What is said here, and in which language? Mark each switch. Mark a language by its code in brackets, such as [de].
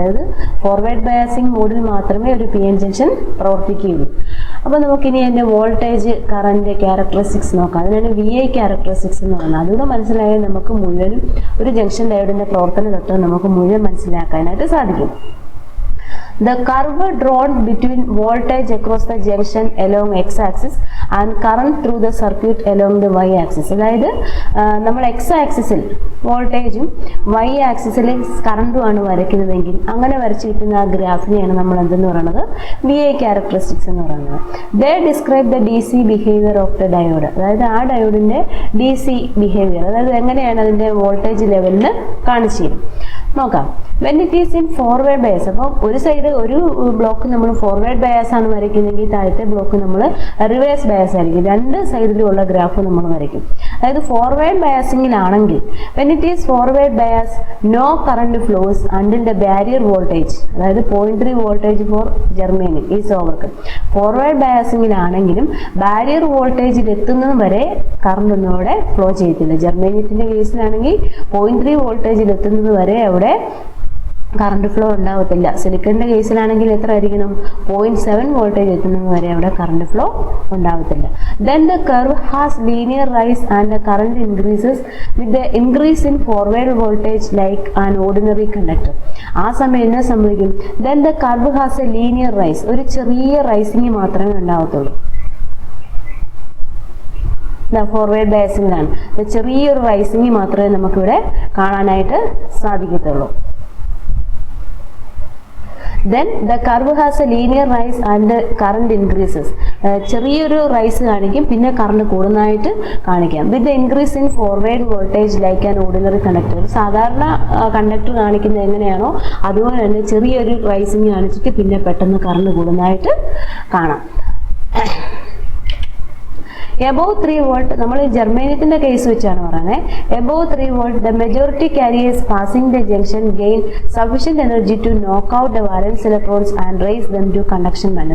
[ml] അതായത് forward biasing മോഡിൽ മാത്രമേ ഒരു പി എൻ ജംഗ്ഷൻ പ്രവർത്തിക്കുകയുള്ളൂ. അപ്പോൾ നമുക്കിനി അതിൻ്റെ വോൾട്ടേജ് കറണ്ട് ക്യാരക്ടറിസ്റ്റിക്സ് നോക്കാം. അതിനാണ് വി ഐ ക്യാരക്ടറിസ്റ്റിക്സ് എന്ന് പറയുന്നത്. അതുകൂടെ മനസ്സിലായാൽ നമുക്ക് മുഴുവനും ഒരു ജംഗ്ഷൻ ഡയോഡിൻ്റെ പ്രവർത്തന തത്വം നമുക്ക് മുഴുവൻ മനസ്സിലാക്കാനായിട്ട് സാധിക്കും. [en] The curve drawn between voltage across the junction along x-axis and current through the circuit along the y-axis. [ml] അതായത് നമ്മൾ x-ആക്സിസിൽ വോൾട്ടേജും y-ആക്സിസിൽ കറണ്ടുമാണ് വരയ്ക്കുന്നതെങ്കിൽ അങ്ങനെ വരച്ച് കിട്ടുന്ന ആ ഗ്രാഫിനെയാണ് നമ്മൾ എന്തെന്ന് പറയുന്നത് VI ക്യാരക്ടറിസ്റ്റിക്സ് എന്ന് പറയുന്നത്. [en] They describe the DC behavior of the diode. [ml] അതായത് ആ ഡയോഡിന്റെ DC ബിഹേവിയർ, അതായത് എങ്ങനെയാണ് അതിന്റെ വോൾട്ടേജ് ലെവലിൽ കാണിച്ചു തരും. നോക്കാം. [en] when it is in forward bias, [ml] അപ്പം ഒരു സൈഡ് ഒരു ബ്ലോക്ക് നമ്മൾ ഫോർവേഡ് ബയസ് ആണ് വരയ്ക്കുന്നതെങ്കിൽ താഴത്തെ ബ്ലോക്ക് നമ്മൾ റിവേഴ്സ് ബയസ് ആയിരിക്കും. രണ്ട് സൈഡിലുള്ള ഗ്രാഫ് നമ്മൾ വരയ്ക്കും. അതായത് forward ബയസിങ്ങിലാണെങ്കിൽ [en] When it is forward bias no current flows until the barrier voltage, അതായത് 0.3 voltage for germanium is overcome. [ml] Forward ബയസിങ്ങിലാണെങ്കിലും barrier വോൾട്ടേജിൽ എത്തുന്നത് വരെ കറണ്ട് ഒന്നും അവിടെ ഫ്ലോ ചെയ്യത്തില്ല. ജർമേനിയത്തിന്റെ കേസിലാണെങ്കിൽ 0.3 വോൾട്ടേജിൽ എത്തുന്നത് വരെ അവിടെ കറണ്ട് ഫ്ലോ ഉണ്ടാവത്തില്ല. സിലിക്കണിന്റെ കേസിലാണെങ്കിൽ എത്ര ആയിരിക്കണം? 0.7 വോൾട്ടേജ് എത്തുന്നത് വരെ അവിടെ കറണ്ട് ഫ്ലോ ഉണ്ടാവത്തില്ല. [en] Then the curve has linear rise and the current increases with the increase in forward voltage like an ordinary conductor. [ml] ആ സമയം എന്നാ സംഭവിക്കും? [en] Then the curve has a linear rise. [ml] ഒരു ചെറിയ റൈസിങ് മാത്രമേ ഉണ്ടാവത്തുള്ളൂ. ഫോർവേഡ് ബയസിങ്ങിലാണ് ചെറിയൊരു rising മാത്രമേ നമുക്കിവിടെ കാണാനായിട്ട് സാധിക്കത്തുള്ളൂ. [en] Then the curve has a linear rise and the current increases. [ml] ചെറിയൊരു റൈസ് കാണിക്കും, പിന്നെ കറണ്ട് കൂടുന്നതായിട്ട് കാണിക്കാം. [en] With the increase in forward voltage like an ordinary conductor. [ml] സാധാരണ കണ്ടക്ടർ കാണിക്കുന്നത് എങ്ങനെയാണോ അതുപോലെ തന്നെ ചെറിയൊരു റൈസിങ് കാണിച്ചിട്ട് പിന്നെ പെട്ടെന്ന് കറണ്ട് കൂടുന്നതായിട്ട് കാണാം. [en] Above 3 volt, [ml] നമ്മൾ ജർമേനിയത്തിന്റെ കേസ് വെച്ചാണ് പറയുന്നത്. [en] Above 3 volt, the majority carriers passing the junction gain sufficient energy to knock out the valence electrons and raise them to conduction band.